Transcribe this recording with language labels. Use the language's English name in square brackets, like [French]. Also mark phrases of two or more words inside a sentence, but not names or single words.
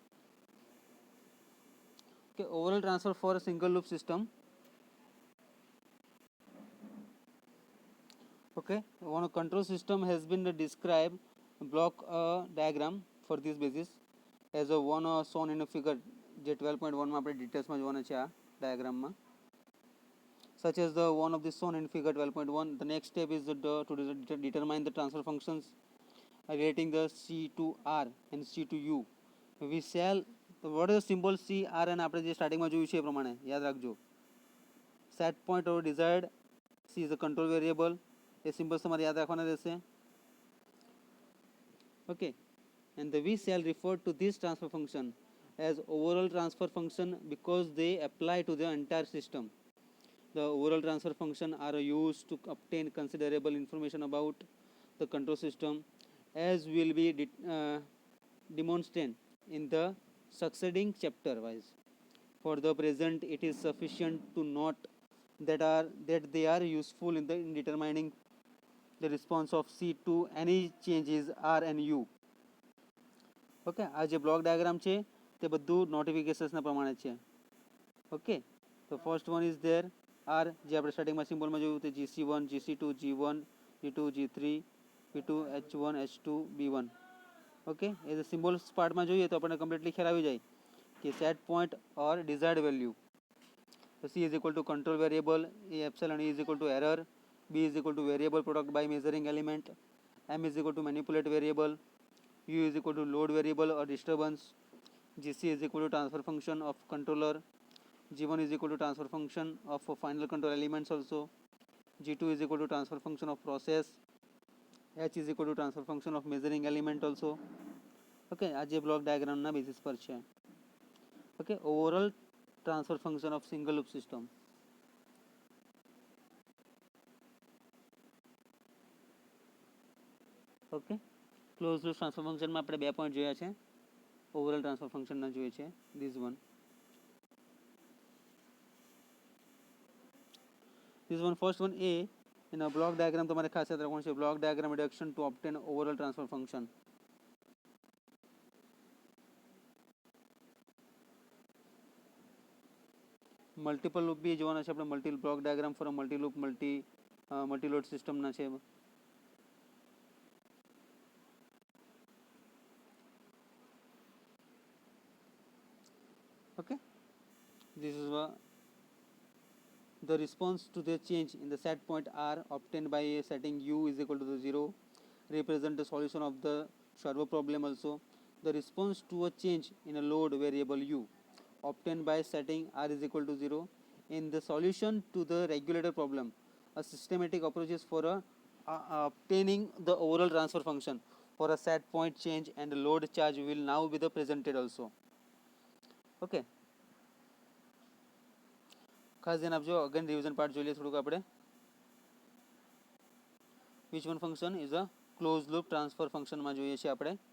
[English] Okay, overall transfer for a single loop system. Okay, one control system has been described block diagram for this basis as a one shown in a figure [Gujarati] જે 12.1 માં આપણે ડિટેલ્સમાં જોવાના છે આ ડાયાગ્રામમાં, [English] such as the one of the shown in figure 12.1. The next step is to determine the transfer functions relating the C to R and C to U. We shall what is the symbol C R and [Gujarati] આપણે જે સ્ટાર્ટિંગમાં જોયું છે એ પ્રમાણે યાદ રાખજો. [English] Set point or desired C is a control variable. [Hindi] ये सिंबल्स [Gujarati] તમારે યાદ રાખવાના રહેશે. [English] Okay, and the we shall refer to this transfer function as overall transfer function because they apply to the entire system. The overall transfer function are used to obtain considerable information about the control system as will be demonstrated in the succeeding chapter wise. For the present it is sufficient to note that they are useful in determining the response of C to any changes R and U. [Gujarati] Okay, આ જે [English] block diagram [Gujarati] છે તે બધું નોટિફિકેશન્સના પ્રમાણે છે. ઓકે, તો [English] first one is there are [Gujarati] જે આપણે સ્ટાર્ટિંગમાં સિમ્બોલમાં જોયું તે GC1, GC2, G1, G2, G3, P2, H1, H2, B1. ઓકે, એ સિમ્બોલ્સ પાર્ટમાં જોઈએ તો આપણને કમ્પ્લીટલી ખ્યાલ આવી જાય કે [English] set point or desired value. તો C is equal to control variable, A epsilon E is equal to error, B is equal to variable product by measuring element, M is equal to manipulate variable, U is equal to load variable or disturbance, GC is equal to transfer function of controller, G1 is equal to transfer function of final control elements also, G2 is equal to transfer function of process, H is equal to transfer function of measuring element also. [Gujarati] Okay, આ જે બ્લોક ડાયાગ્રામના બેસિસ પર છે. [English] Okay, overall transfer function of single loop system. [Gujarati] ઓકે, [English] close loop transfer [Gujarati] ફંક્શનમાં આપણે બે પોઈન્ટ જોયા છે, [English] overall transfer [Gujarati] ફંક્શનના જોઈએ છે. [English] This one first one A in a block diagram [Gujarati] તમારે ખાસ યાદ રાખવાનું છે [English] block diagram reduction to obtain overall transfer function. multiple loop [Gujarati] બી જોવાના છે આપણે, [English] multi block diagram for multi loop multi load [Gujarati] સિસ્ટમના છે. [English] Okay, this is the response to the change in the set point R obtained by setting U is equal to the 0 represent the solution of the servo problem also. The response to a change in a load variable U obtained by setting R is equal to 0 in the solution to the regulator problem. A systematic approach is for obtaining the overall transfer function for a set point change and the load charge will now be the presented also. [Gujarati] Okay, ખાસ ધ્યાન આપજો. [English] again revision part [Gujarati] જોઈ લઈએ થોડુંક આપણે. [English] which one function is a close loop transfer [Gujarati] ફંક્શનમાં જોઈએ છીએ આપણે.